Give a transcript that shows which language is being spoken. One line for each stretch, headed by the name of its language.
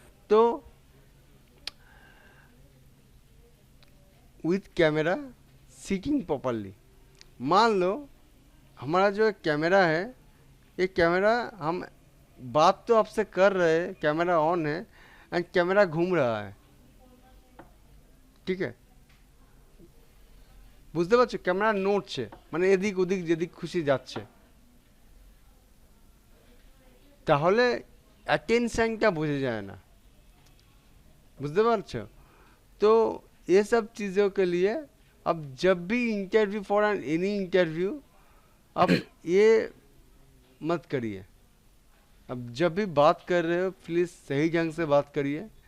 Hindi: तो with camera seating properly, मान लो हमारा जो एक कैमरा है, ये कैमरा हम बात तो आपसे कर रहे हैं, कैमरा ऑन है एंड कैमरा घूम रहा है, ठीक है।
Bangla: বুঝতে পারছো, ক্যামেরা নড়ছে, মানে এদিক ওদিক যেদিক খুশি যাচ্ছে, তাহলে অ্যাটেনশনটা বোঝা যায় না, বুঝতে পারছো।
Hindi: तो ये सब चीज़ों के लिए अब जब भी
English: interview for an any interview,
Hindi: अब ये मत करिए। अब जब भी बात कर रहे हो प्लीज़ सही ढंग से बात करिए।